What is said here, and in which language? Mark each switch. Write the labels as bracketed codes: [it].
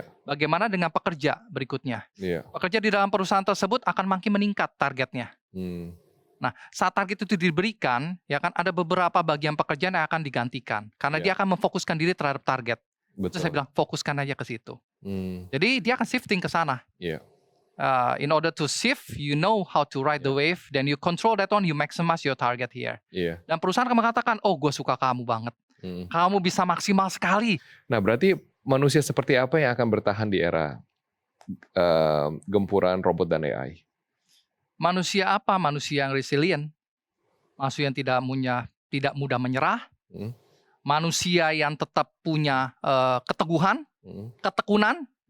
[id] Bagaimana dengan pekerja berikutnya? Pekerja di dalam perusahaan tersebut akan makin meningkat targetnya. Nah, saat target itu diberikan, ya kan ada beberapa bagian pekerjaan yang akan digantikan karena dia akan memfokuskan diri terhadap target. Terus saya bilang fokuskan aja ke situ. Jadi dia akan shifting ke sana. [en] In order to shift, you know how to ride the wave, then you control that one, you maximize your target here. [id] Dan perusahaan akan mengatakan, oh gue suka kamu banget. Kamu bisa maksimal sekali. Nah, berarti manusia seperti apa yang akan bertahan di era gempuran robot dan AI? Manusia apa? Manusia yang resilient. Manusia yang tidak mudah menyerah. Manusia yang tetap punya keteguhan, ketekunan.